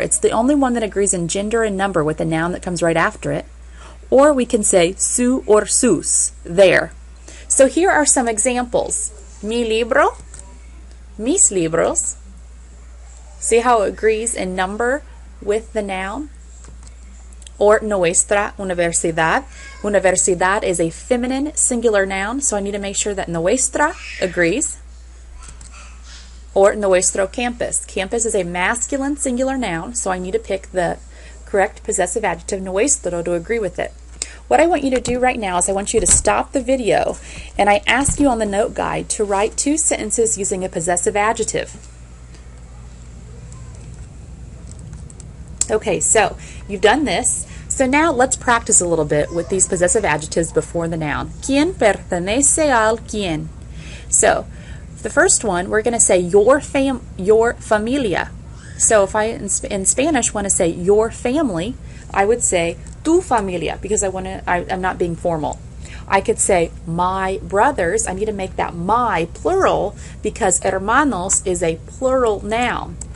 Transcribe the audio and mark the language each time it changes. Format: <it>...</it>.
<en>It's the only one that agrees in gender and number with the noun that comes right after it. Or we can say su or sus, their. So here are some examples.</en> <es>Mi libro, mis libros.</es> <en>See how it agrees in number with the noun?</en> <es>Or nuestra universidad.</es> <en>Universidad is a feminine singular noun, so I need to make sure that nuestra agrees. Or nuestro campus. Campus is a masculine singular noun, so I need to pick the correct possessive adjective nuestro to agree with it. What I want you to do right now is I want you to stop the video, and I ask you on the note guide to write 2 sentences using a possessive adjective. Okay, so you've done this. So now let's practice a little bit with these possessive adjectives before the noun.</en> <es>¿Quién pertenece al quién?</es> <en>So the first one, we're going to say your familia. So if I in Spanish want to say your family, I would say</en> <es>tu familia,</es> <en>because I'm not being formal. I could say my brothers. I need to make that my plural because hermanos is a plural noun.</en>